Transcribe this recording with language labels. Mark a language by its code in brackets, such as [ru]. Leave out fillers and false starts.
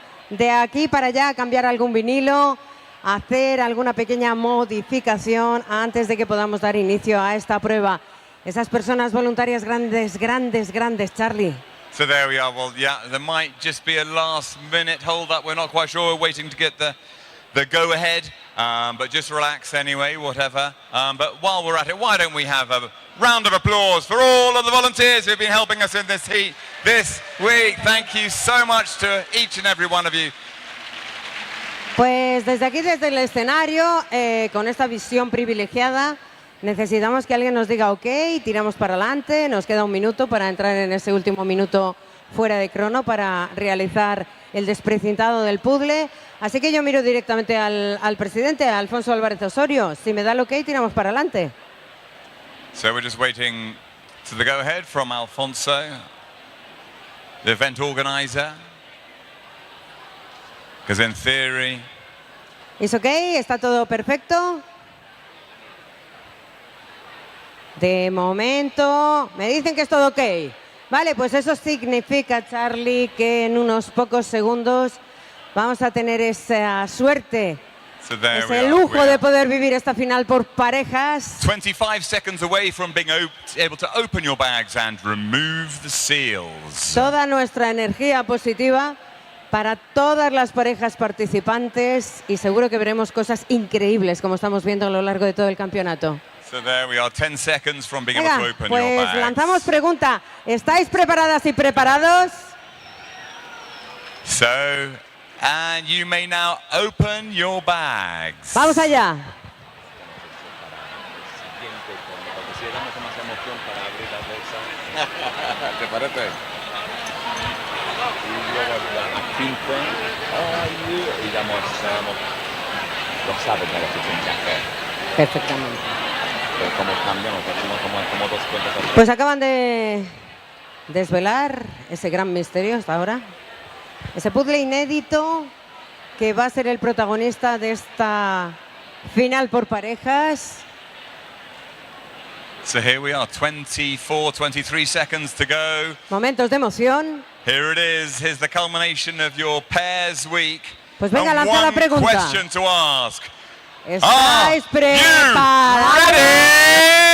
[es] de aquí para allá, cambiar algún vinilo, hacer alguna pequeña modificación antes de que podamos dar inicio a esta prueba. Esas personas voluntarias grandes, Charlie. [en] So there we are. Well, yeah, there might just be a last-minute hold-up. We're not quite sure. We're waiting to get the go-ahead, but just relax anyway, whatever. But while we're at it, why don't we have a round of applause for all of the volunteers who've been helping us in this heat this week. Thank you so much to each and every one of you. [es] Pues desde aquí, desde el escenario, con esta visión privilegiada, necesitamos que alguien nos diga ok, tiramos para adelante, nos queda un minuto para entrar en ese último minuto fuera de crono para realizar el desprecintado del puzzle. Así que yo miro directamente al presidente, a Alfonso Álvarez Osorio. Si me da el ok, tiramos para adelante. [en] So we're just waiting to the go-ahead from Alfonso, the event organizer. Because in theory... [es] ¿Es ok? ¿Está todo perfecto? De momento, me dicen que es todo ok. Vale, pues eso significa, Charlie, que en unos pocos segundos vamos a tener esa suerte, ese lujo de poder vivir esta final por parejas. [en] 25 seconds away from being able to open your bags and remove the seals. [es] Toda nuestra energía positiva para todas las parejas participantes y seguro que veremos cosas increíbles como estamos viendo a lo largo de todo el campeonato. [en] So there we are, 10 seconds from being able to open [es] pues [en] your bags. [es] Lanzamos pregunta. ¿Estáis preparadas y preparados? [en] So, and you may now open your bags. [es] Vamos allá. ¿Te parece? Y damos los sabes de los fichajes. Perfectamente. Como cambiamos, como dos cuentas. Pues acaban de desvelar ese gran misterio hasta ahora. Ese puzzle inédito que va a ser el protagonista de esta final por parejas. [en] So here we are, 24, 23 seconds to go. [es] Momentos de emoción. [en] Here it is. Here's the culmination of your pairs week. [es] Pues venga, [en] and [es] lanza la [en] one [es] pregunta. [en] question to ask. [es] ¿Estáis preparados?